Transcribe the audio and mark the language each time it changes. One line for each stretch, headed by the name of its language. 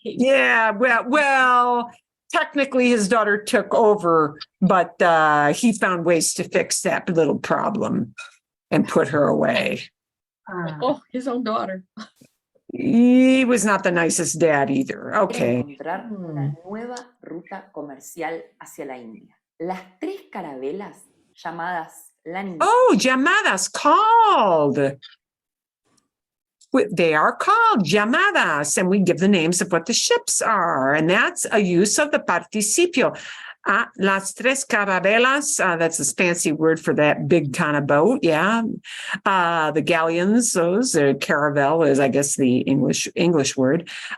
English: Yeah, well, technically his daughter took over, but he found ways to fix that little problem and put her away. Oh, his own daughter. He was not the nicest dad either.
Spanish: Para
English: Okay.
Spanish: encontrar una nueva ruta comercial hacia la India. Las tres carabelas llamadas la Niña
English: Oh, llamadas called. They are called llamadas, and we give the names of what the ships are, and that's a use of the participio.
Spanish: Las tres carabelas,
English: that's a fancy word for that big kind of boat, yeah. The galleons, those, caravel is, I guess, the English word.